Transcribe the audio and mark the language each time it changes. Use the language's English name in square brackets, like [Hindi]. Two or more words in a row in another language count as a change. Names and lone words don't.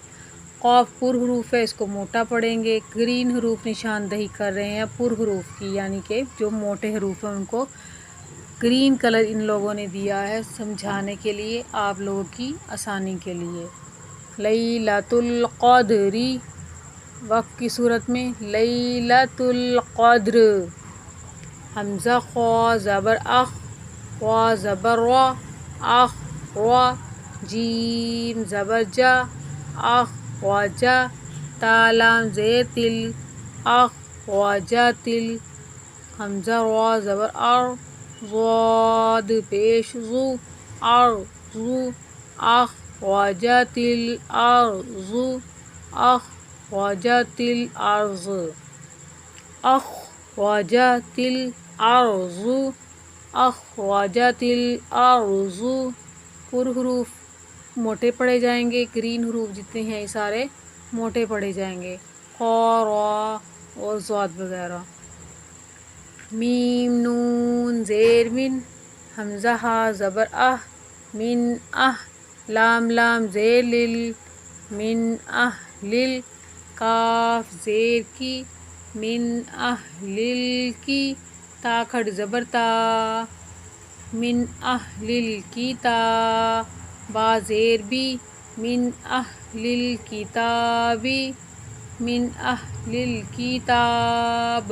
[Urdu] قاف پر حروف ہے، اس کو موٹا پڑھیں گے۔ گرین حروف نشاندہی کر رہے ہیں پر حروف کی، یعنی کہ جو موٹے حروف ہیں ان کو [English] green colour [Urdu] ان لوگوں نے دیا ہے سمجھانے کے لیے، آپ لوگوں کی آسانی کے لیے۔ [Arabic] لیلۃ القدری، [Urdu] وقف کی صورت میں [Arabic] لیلۃ القدر۔ [Urdu] حمزہ خوا زبر اخ، خوا زبر وا، اخ وا، جیم زبر جا، اخ وا جا، تا لام زیر تل، اخ وا جا تل، حمزہ وا زبر ار، ضاد پیش زو، ارزو، اخ وا جا تل ارزو، اخ وا جا تل ارز، اخ وا جا تل ارزو، اخ وا جا تل ارزو۔ پر حروف موٹے پڑھے جائیں گے، گرین حروف جتنے ہیں یہ سارے موٹے پڑھے جائیں گے، خا را اور ضاد وغیرہ۔ میم نون زیر من، حمزہ ہا زبر اہ، من اہ، لام زیر لل، من اہ لل، کاف زیر کی، من اہ لل کی، تا کھڑ زبر تا، من اہ لل کی تا، با زیر بی، من اہ لل کتابی، من اہ لل کتاب۔